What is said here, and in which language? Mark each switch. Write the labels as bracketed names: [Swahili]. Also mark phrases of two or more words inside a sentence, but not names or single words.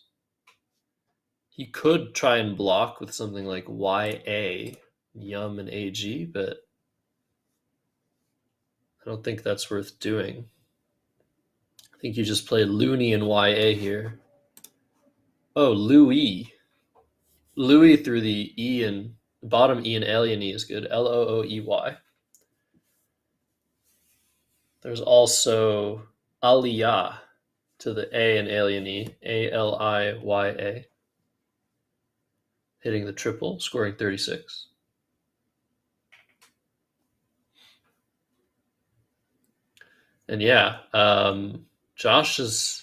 [English] He could try and block with something like YA, Yum, and AG, but I don't think that's worth doing. I think you just play Looney and YA here. Oh, Louis. Louis through the E and bottom E and alien E is good. L-O-O-E-Y. There's also Aliyah to the A and alien E. A-L-I-Y-A. Hitting the triple, scoring 36. And yeah, Josh is...